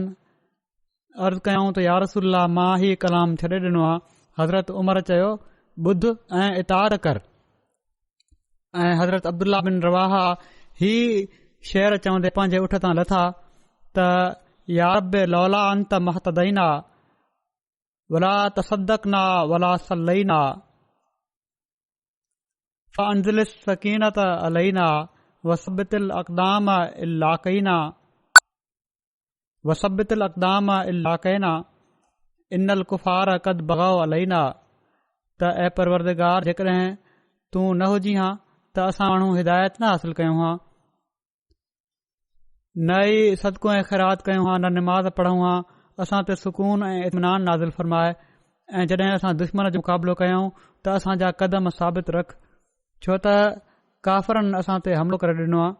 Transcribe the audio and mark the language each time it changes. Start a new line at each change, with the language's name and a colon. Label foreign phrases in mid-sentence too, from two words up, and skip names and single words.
Sindhi: अर्ज़ु कयऊं त
Arabic: يا رسول الله
Sindhi: मां ही कलाम छॾे ॾिनो आहे। हज़रत उमर चयो ॿुध ऐं इताअत कर। ऐं हज़रत अब्दुल्ला बिन रवाहा ही शेर चवंदे पंहिंजे उठ तां लथा त
Arabic: يا رب لولا أنت ما اهتدينا ولا تصدقنا ولا صلينا فأنزل سكينة علينا وثبت الأقدام إن لاقينا وثبت الأقدام إن لاقينا إن الكفار قد بغوا علينا.
Sindhi: त ऐं परवरदिगार जेकॾहिं तूं न हुजी हां त असां माण्हू हिदायत न हासिल कयूं हां, न ई सदको ऐं ख़ैरात कयूं हां, न निमाज़ पढ़ूं हां। असां ते सुकून ऐं इत्मिनान नाज़िल फ़रमाए ऐं जॾहिं असां दुश्मन जो मुक़ाबिलो कयूं त असांजा क़दम साबित रख, छो त काफ़रनि असां ते हमिलो करे ॾिनो आहे।